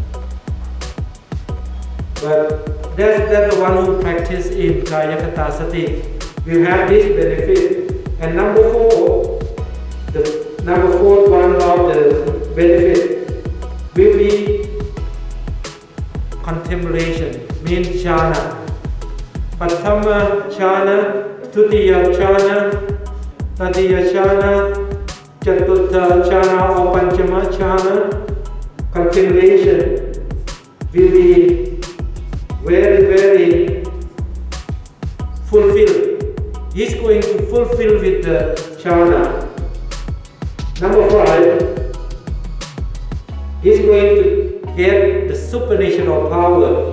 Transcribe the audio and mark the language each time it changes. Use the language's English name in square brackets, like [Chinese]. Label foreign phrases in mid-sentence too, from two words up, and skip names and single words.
[English] But that's the one who practice in [Pali] Kaya Kata Sati. [English] We have this benefit. And number four one of the benefit will be contemplation, means jhana. [Pali] Prathama jhana, Tutiya jhana, Tatiya jhana, Chaturtha jhana or Panchama jhana. [English] Contemplation will be very fulfilled. He's going to fulfill with the jhana. Number 5, he's going to get the supernatural power.